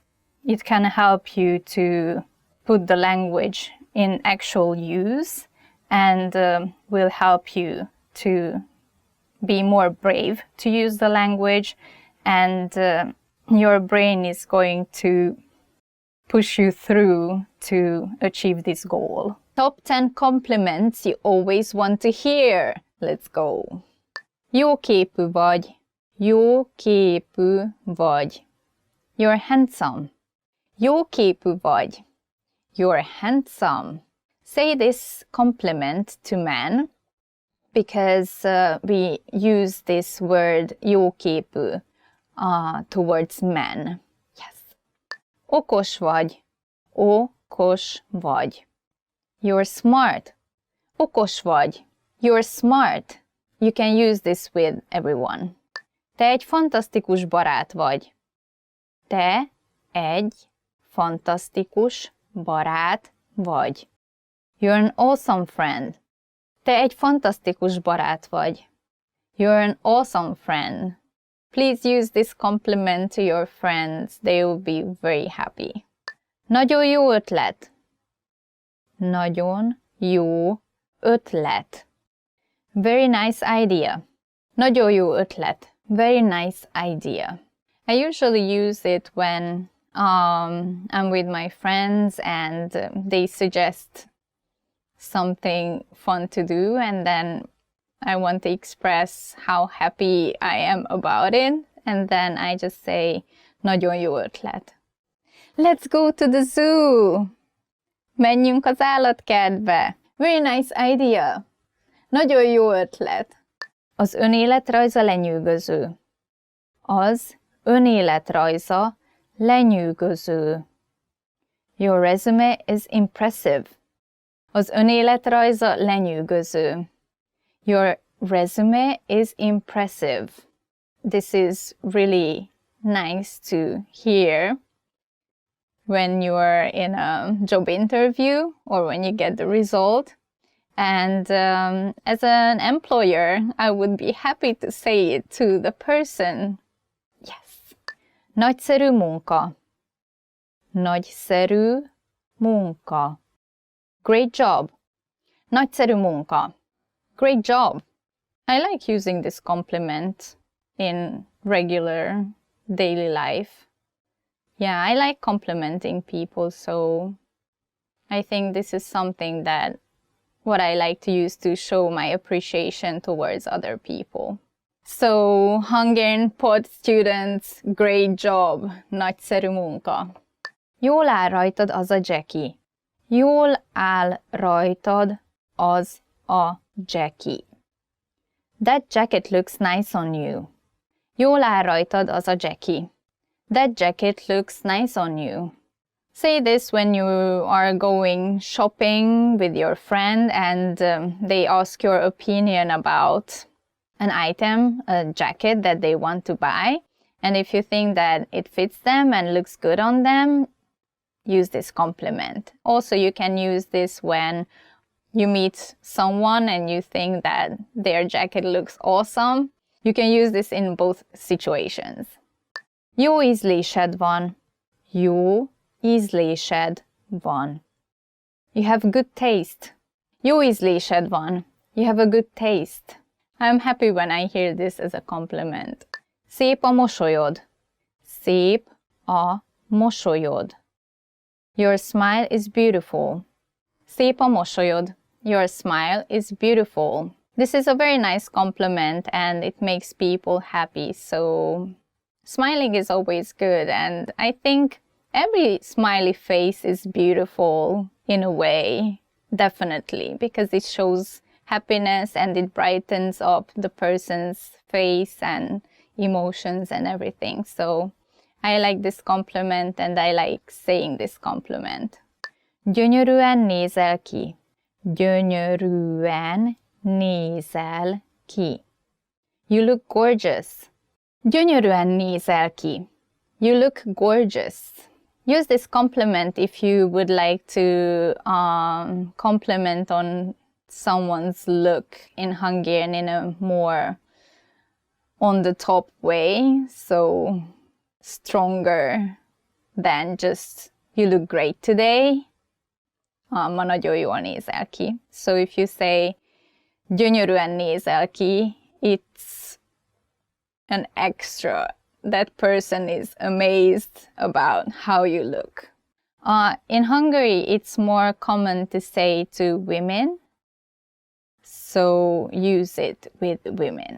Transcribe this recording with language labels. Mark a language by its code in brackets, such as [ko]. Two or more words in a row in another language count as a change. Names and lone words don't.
[en] It can help you to put the language in actual use and will help you to be more brave to use the language, and your brain is going to push you through to achieve this goal. Top 10 compliments you always want to hear. Let's go. [hu] Jó képű vagy. Jó képű vagy. [en] You're handsome. [hu] Jó képű vagy. [en] You're handsome. Say this compliment to men because we use this word [hu] jó képű [en] towards men. Yes. [hu] Okos vagy. Okos vagy. [en] You're smart. [hu] Okos vagy. [en] You're smart. You can use this with everyone. [hu] Te egy fantasztikus barát vagy. Te egy fantasztikus barát vagy. [en] You're an awesome friend. [hu] Te egy fantasztikus barát vagy. [en] You're an awesome friend. Please use this compliment to your friends. They will be very happy. [hu] Nagyon jó ötlet. Nagyon jó ötlet. [en] Very nice idea. [hu] Nagyon jó ötlet. [en] Very nice idea. I usually use it when I'm with my friends and they suggest something fun to do, and then I want to express how happy I am about it, and then I just say, [hu] nagyon jó ötlet. [en] Let's go to the zoo! [hu] Menjünk az állatkertbe! [en] Very nice idea! [hu] Nagyon jó ötlet! Az önéletrajza lenyűgöző. Az önéletrajza lenyűgöző. [en] Your resume is impressive. [hu] Az önéletrajza lenyűgöző. [en] Your resume is impressive. This is really nice to hear when you're in a job interview or when you get the result. And as an employer, I would be happy to say it to the person. Yes. [hu] Nagyszerű munka. Nagyszerű munka. [en] Great job. [hu] Nagyszerű munka. [en] Great job. I like using this compliment in regular daily life. Yeah, I like complimenting people, so I think this is something that what I like to use to show my appreciation towards other people. So, Hungarian pod students, great job. [hu] Nagyszerű munka. Jól áll rajtad az a Jackie. Jól áll rajtad az a Jackie. [en] That jacket looks nice on you. [hu] Jól áll rajtad az a Jackie. [en] That jacket looks nice on you. Say this when you are going shopping with your friend and they ask your opinion about an item, a jacket that they want to buy. And if you think that it fits them and looks good on them, use this compliment. Also, you can use this when you meet someone and you think that their jacket looks awesome. You can use this in both situations. [hu] Jó ízlésed van. Jó ízlésed van. [en] You have good taste. [hu] Jó ízlésed van. [en] You have a good taste. I'm happy when I hear this as a compliment. [hu] Szép a mosolyod. Szép a mosolyod. [en] Your smile is beautiful. [hu] Szép a mosolyod. [en] Your smile is beautiful. This is a very nice compliment and it makes people happy. So smiling is always good, and I think every smiley face is beautiful in a way, definitely, because it shows happiness and it brightens up the person's face and emotions and everything. So I like this compliment and I like saying this compliment. [hu] Gyönyörűen nézel ki. Gyönyörűen nézel ki. [en] You look gorgeous. [hu] Gyönyörűen nézel ki. [en] You look gorgeous. Use this compliment if you would like to compliment on someone's look in Hungarian in a more on-the-top way, so stronger than just you look great today. [hu] Ma nagyon jól nézel ki. [en] So if you say [hu] gyönyörűen nézel ki, [en] it's an extra. That person is amazed about how you look. In Hungary, it's more common to say to women, so use it with women.